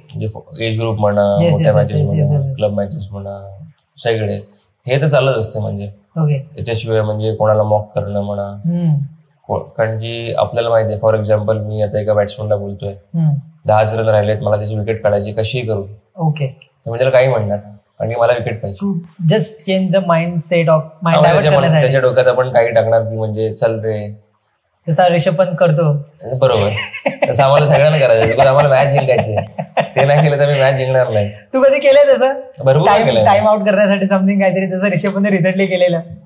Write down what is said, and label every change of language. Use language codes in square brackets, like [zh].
[mr] म्हणजे age group म्हणा, मोठ्या मॅचेस म्हणा, क्लब मॅचेस म्हणा, सगळे हे तर चालत असते. म्हणजे त्याच्याशिवाय म्हणजे कोणाला मॉक करणं म्हणा, कारण की आपल्याला माहिती आहे, फॉर एक्झाम्पल मी आता एका बॅट्समॅनला बोलतोय 10 रन राहिलेत, मला त्याची विकेट काढायची, कशी करू? [en] okay, [mr] तर मी त्याला काही म्हणणार, कारण की मला विकेट पाहिजे. [en] Just change the mind set of mind. [mr] त्याच्या डोक्यात आपण काही टाकणार की म्हणजे चल रे, तसा ऋषभ पण करतो. बरोबर. तसं आम्हाला सगळ्यांना करायचं, बिकॉज आम्हाला मॅच जिंकायची. ते नाही केलं तर मी मॅच जिंकणार नाही. तू कधी केलंय तसं? भरपूर केलं. टाइम आउट करण्यासाठी समथिंग काहीतरी तसं ऋषभ पण रिसेंटली केलेलं.